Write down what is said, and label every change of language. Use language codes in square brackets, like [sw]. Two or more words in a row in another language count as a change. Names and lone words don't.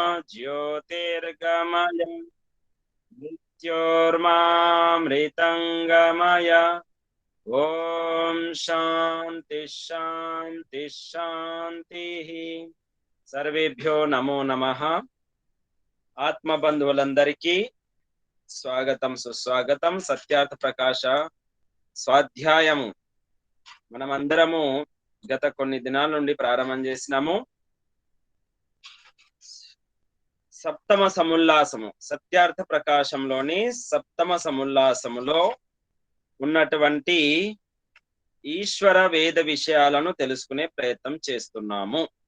[sa] ज्योतिर्गमय मृत्योर्मामृतंगमय। ओम शांति शांति शांति। सर्वेभ्यो नमो नमः। [te] ఆత్మబంధువులందరికీ స్వాగతం సుస్వాగతం. సత్యార్థ ప్రకాశ స్వాధ్యాయము మనమందరము గత కొన్ని దినాల నుండి ప్రారంభం చేసినాము. సప్తమ సముల్లాసము, సత్యార్థ ప్రకాశంలోని సప్తమ సముల్లాసములో ఉన్నటువంటి ఈశ్వర వేద విషయాలను తెలుసుకునే ప్రయత్నం చేస్తున్నాము.